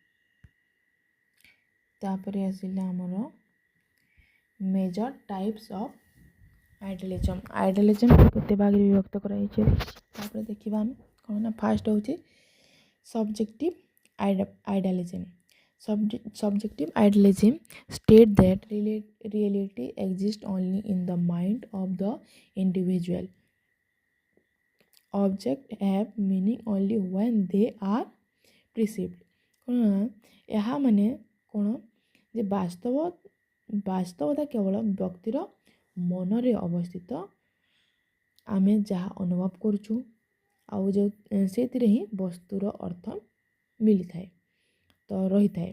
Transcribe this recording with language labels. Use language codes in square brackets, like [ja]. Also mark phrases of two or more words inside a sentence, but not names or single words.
[or] ତାପରେ ଆସିଲା ଆମର [en] major types of idealism. [or] ଆଇଡିଆଲିଜମ୍ କେତେ ଭାଗରେ ବିଭକ୍ତ କରାଯାଇଛି ତାପରେ ଦେଖିବା ଆମେ। କ'ଣ ନା ଫାର୍ଷ୍ଟ ହେଉଛି [en] subjective idealism. Subjective idealism states that reality exists only in the mind of the individual. Objects have meaning only when they are perceived. [or] କ'ଣ ଏହା ମାନେ କ'ଣ ଯେ ବାସ୍ତବତା କେବଳ ବ୍ୟକ୍ତିର ମନରେ ଅବସ୍ଥିତ। ଆମେ ଯାହା ଅନୁଭବ କରୁଛୁ ଆଉ ଯେଉଁ ସେଥିରେ ହିଁ ବସ୍ତୁର ଅର୍ଥ ମିଳିଥାଏ ତ ରହିଥାଏ।